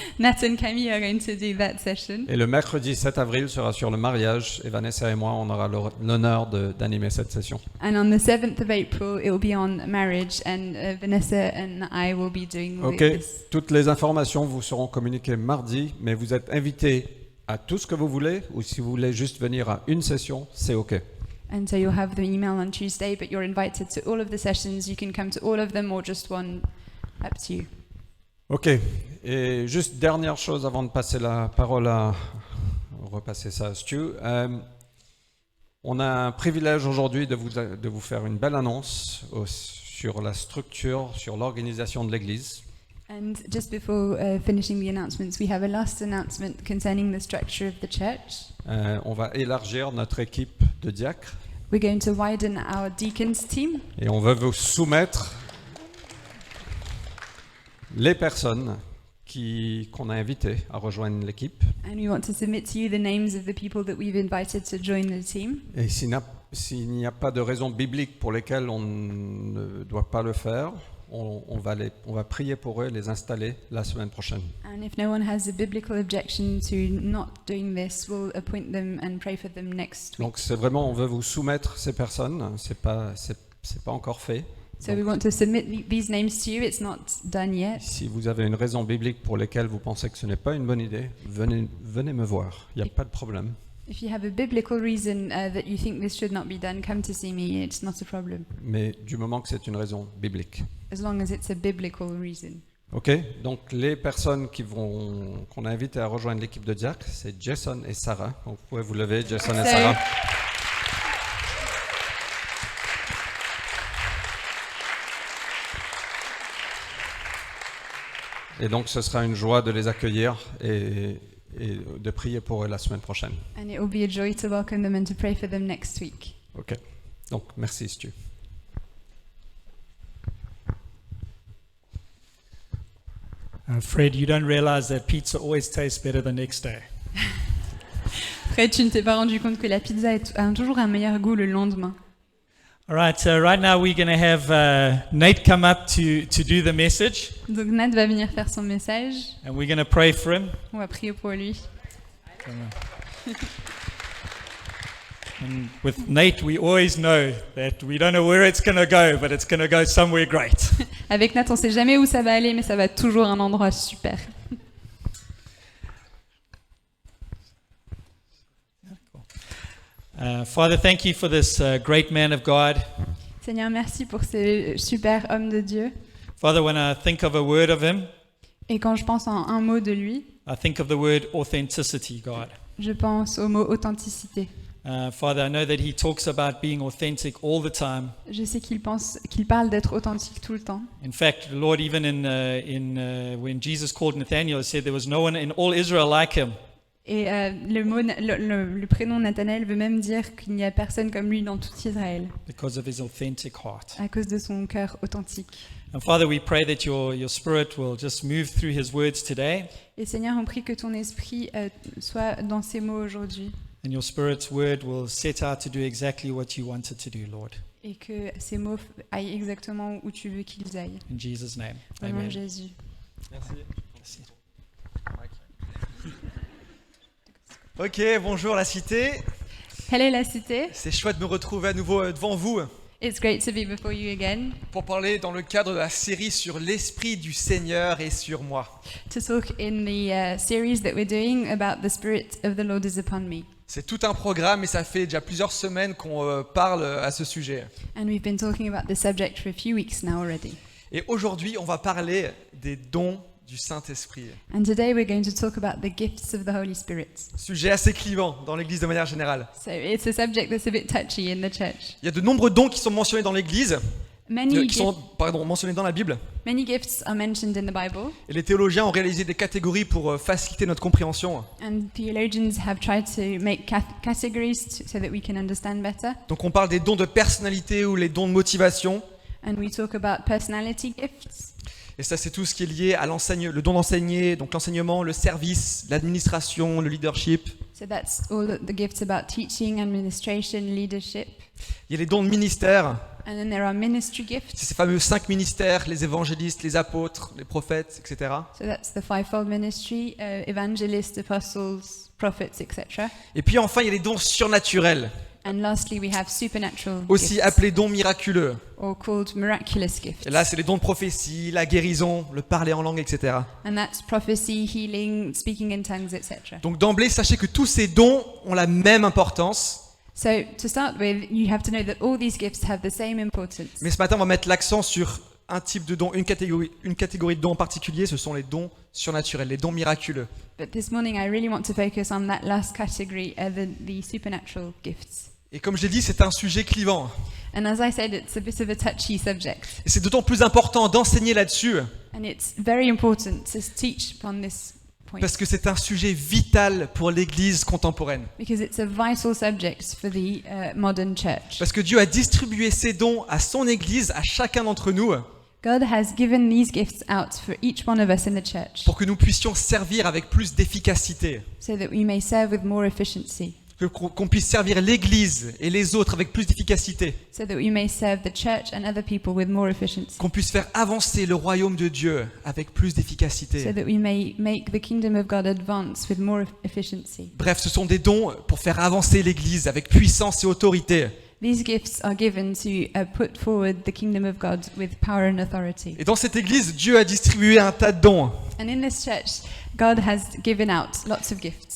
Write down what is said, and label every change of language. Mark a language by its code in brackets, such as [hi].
[en] Nat and Camille are going to do that session. [fr] Et le mercredi 7 avril sera sur le mariage. Et Vanessa et moi, on aura l'honneur d'animer cette session. [en] And on the 7th of April, it will be on marriage, and Vanessa and I will be doing Ok, this. [fr] toutes les informations vous seront communiquées mardi, mais vous êtes invités à tout ce que vous voulez, ou si vous voulez juste venir à une session, c'est ok. [en] And so you'll have the email on Tuesday, but you're invited to all of the sessions. You can come to all of them or just one, up to you. [fr] Ok, et juste dernière chose avant de passer la parole à repasser ça à Stu. On a un privilège aujourd'hui de vous faire une belle annonce sur la structure, sur l'organisation de l'Église. [en] And just before finishing the announcements, we have a last announcement concerning the structure of the church. [fr] On va élargir notre équipe de diacres [en] We're going to widen our deacons team, [fr] et on veut vous soumettre les personnes qu'on a invitées à rejoindre l'équipe. [en] and we want to submit to you the names of the people that we've invited to join the team. [fr] Et s'il n'y a pas de raison biblique pour lesquelles on ne doit pas le faire, on va prier pour eux et les installer la semaine prochaine. [en] And if no one has a biblical objection to not doing this, we'll appoint them and pray for them next week. [fr] Donc c'est vraiment, on veut vous soumettre ces personnes, c'est pas encore fait. [en] So we want to submit these names to you. It's not done yet. [fr] Si vous avez une raison biblique pour laquelle vous pensez que ce n'est pas une bonne idée, venez me voir, il n'y a pas de problème. [en] If you have a biblical reason that you think this should not be done, come to see me. It's not a problem, [fr] Mais du moment que c'est une raison biblique. [en] as long as it's a biblical reason. [fr] Ok, donc les personnes qu'on a invitées à rejoindre l'équipe de diacres, c'est Jason et Sarah. Donc vous pouvez vous lever, Jason et Salut. Sarah. Et donc ce sera une joie de les accueillir et de prier pour eux la semaine prochaine. [en] And it will be a joy to welcome them and to pray for them next week. [fr] Ok, donc merci Stu. [en] Fred, you don't realize that pizza always tastes better the next day. [fr] Fred, tu ne t'es pas rendu compte que la pizza a toujours un meilleur goût le lendemain. [en] All right, so right now we're going to have Nate come up to do the message, [fr] Donc Nat va venir faire son message. [en] and we're going to pray for him. [fr] On va prier pour lui. [en] And with Nate, we always know that we don't know where it's going to go, but it's going to go somewhere great. [fr] Avec Nat, on sait jamais où ça va aller, mais ça va toujours à un endroit super. [en] Father, thank you for this great man of God. [fr] Seigneur, merci pour ce super homme de Dieu. [en] Father, when I think of a word of him, [fr] Et quand je pense en un mot de lui, [en] I think of the word authenticity, God. [fr] je pense au mot authenticité. [en] Father, I know that he talks about being authentic all the time. [fr] Je sais qu'il parle d'être authentique tout le temps. [en] In fact, the Lord, even when Jesus called Nathanael, said there was no one in all Israel like him. [fr] Et le prénom Nathanaël veut même dire qu'il n'y a personne comme lui dans tout Israël, [en] Because of his authentic heart. [fr] à cause de son cœur authentique. [en] And Father, we pray that your Spirit will just move through his words today. [fr] Et Seigneur, on prie que ton esprit soit dans ces mots aujourd'hui. [en] and your Spirit's word will set out to do exactly what you want it to do, Lord. [fr] et que ces mots aillent exactement où tu veux qu'ils aillent. [en] In Jesus' name, [fr] Au nom de [en] amen. [fr] Jésus. Merci. Ok, bonjour la cité. [en] Hello la cité. [fr] C'est chouette de me retrouver à nouveau devant vous [en] It's great to be before you again [fr] pour parler dans le cadre de la série sur l'Esprit du Seigneur et sur moi. [en] to talk in the series that we're doing about the Spirit of the Lord is upon me. [fr] C'est tout un programme et ça fait déjà plusieurs semaines qu'on parle à ce sujet. [en] And we've been talking about this subject for a few weeks now already. [fr] Et aujourd'hui, on va parler des dons du Saint-Esprit. [en] And today we're going to talk about the gifts of the Holy Spirit. [fr] Sujet assez clivant dans l'Église de manière générale. [en] So it's a subject that's a bit touchy in the church. [fr] Il y a de nombreux dons qui sont mentionnés dans l'Église, [en] Many, [fr] qui sont mentionnés dans la Bible. [en] many gifts are mentioned in the Bible, [fr] Et les théologiens ont réalisé des catégories pour faciliter notre compréhension. [en] and theologians have tried to make categories so that we can understand better. [fr] Donc on parle des dons de personnalité ou les dons de motivation. [en] And we talk about personality gifts. [fr] Et ça, c'est tout ce qui est lié à le don d'enseigner, donc l'enseignement, le service, l'administration, le leadership. [en] So that's all the gifts about teaching, administration, leadership. [fr] Il y a les dons de ministère, [en] And then there are ministry gifts. [fr] c'est ces fameux 5 ministères, les évangélistes, les apôtres, les prophètes, etc. [en] So that's the fivefold ministry, evangelists, apostles, prophets, etc. [fr] Et puis enfin, il y a les dons surnaturels, [en] And lastly, we have supernatural [fr] aussi [en] gifts, [fr] appelés dons miraculeux. [en] or called miraculous gifts. [fr] Et là, c'est les dons de prophétie, la guérison, le parler en langue, etc. [en] And that's prophecy, healing, speaking in tongues, etc. [fr] Donc d'emblée, sachez que tous ces dons ont la même importance. [en] So to start with, you have to know that all these gifts have the same importance. [fr] Mais ce matin, on va mettre l'accent sur un type de don, une catégorie de dons en particulier, ce sont les dons surnaturels, les dons miraculeux. [en] But this morning, I really want to focus on that last category, the supernatural gifts. [fr] Et comme je l'ai dit, c'est un sujet clivant. [en] And as I said, it's a bit of a touchy subject. [fr] Et c'est d'autant plus important d'enseigner là-dessus, [en] And it's very important to teach upon this point [fr] parce que c'est un sujet vital pour l'Église contemporaine. [en] because it's a vital subject for the modern church. [fr] Parce que Dieu a distribué ses dons à son Église, à chacun d'entre nous, [en] God has given these gifts out for each one of us in the church [fr] pour que nous puissions servir avec plus d'efficacité, [en] so that we may serve with more efficiency, [fr] qu'on puisse servir l'Église et les autres avec plus d'efficacité, [en] so that we may serve the church and other people with more efficiency, [fr] qu'on puisse faire avancer le royaume de Dieu avec plus [en] so [fr] d'efficacité. [en] that we may make the kingdom of God advance with more efficiency. [fr] Bref, ce sont des dons pour faire avancer l'Église avec puissance et autorité. [en] These gifts are given to put forward the kingdom of God with power and authority. [fr] Et dans cette Église, Dieu a distribué un tas de dons. [en] And in this church, God has given out lots of gifts.